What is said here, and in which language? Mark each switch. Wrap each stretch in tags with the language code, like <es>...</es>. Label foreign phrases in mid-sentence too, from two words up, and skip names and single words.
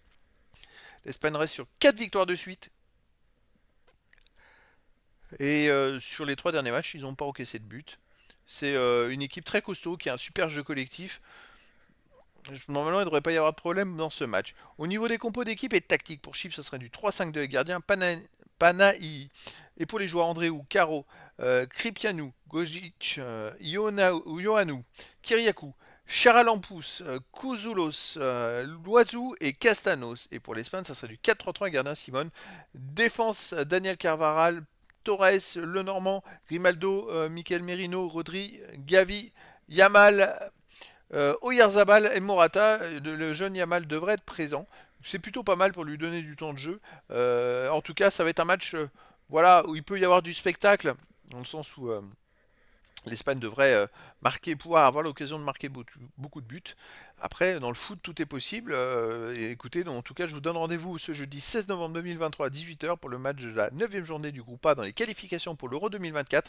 <fr>L'Espagne reste sur 4 victoires de suite. Et sur les 3 derniers matchs, ils n'ont pas encaissé de but. C'est une équipe très costaud qui a un super jeu collectif. Normalement, il ne devrait pas y avoir de problème dans ce match. Au niveau des compos d'équipe et de tactique, pour Chypre, ce serait du 3-5-2 gardien Panahi. Et pour les joueurs Andréou, Caro, Kripianou, Gojic, Ioannou, Kyriakou, Charalampous, Kouzoulos, Loiseau et Castanos. Et pour l'Espagne, ça serait du 4-3-3 gardien Simone. Défense Daniel Carvaral, Torres, Lenormand, Grimaldo, Michael Merino, Rodri, Gavi, Yamal, Oyarzabal et Morata, le jeune Yamal devrait être présent. C'est plutôt pas mal pour lui donner du temps de jeu. En tout cas, ça va être un match voilà, où il peut y avoir du spectacle, dans le sens où l'Espagne devrait marquer, pouvoir avoir l'occasion de marquer beaucoup de buts. Après, dans le foot, tout est possible. Et écoutez, donc, en tout cas, je vous donne rendez-vous ce jeudi 16 novembre 2023 à 18 h pour le match de la 9e journée du groupe A dans les qualifications pour l'Euro 2024.</fr>